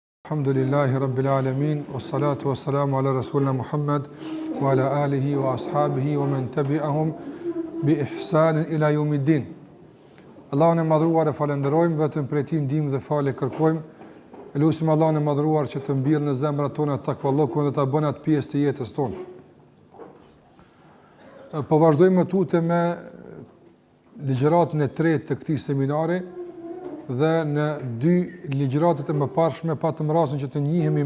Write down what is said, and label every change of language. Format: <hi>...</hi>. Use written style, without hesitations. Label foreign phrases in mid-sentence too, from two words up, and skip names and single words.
<ar>الحمد لله رب العالمين والصلاة والسلام على رسولنا محمد وعلى آله وأصحابه ومن تبعهم بإحسان إلى يوم الدين.</ar> <sq>Allahun e madhruar e falenderojmë, vetëm prej tij ndihmë dhe falë kërkojmë. Lutim Allahun e madhruar që të mbjellë në zemrat tona takvallokun dhe ta bën atë pjesë të jetës tonë. Po vazhdojmë tutje me ligjëratën e tretë të këtij seminari dhe në dy ligjëratat e mëparshme patëm rastin që të njihemi</sq>